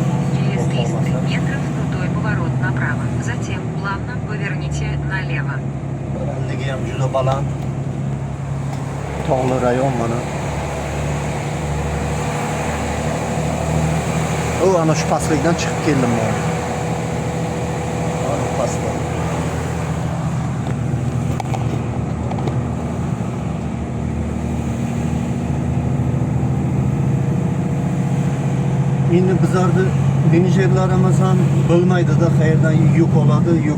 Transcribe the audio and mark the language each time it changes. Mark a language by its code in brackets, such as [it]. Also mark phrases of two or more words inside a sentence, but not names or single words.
[ru] Через 300 метров крутой поворот направо. Затем плавно поверните налево. [uz] Balandligi ham juda baland. Tog'li rayon mana. Ana shu pastlikdan chiqib keldim men. Ana pastda. Endi bizlarni menejerlarimiz ham bilmaydi-da qayerdan yuk oladi, yuk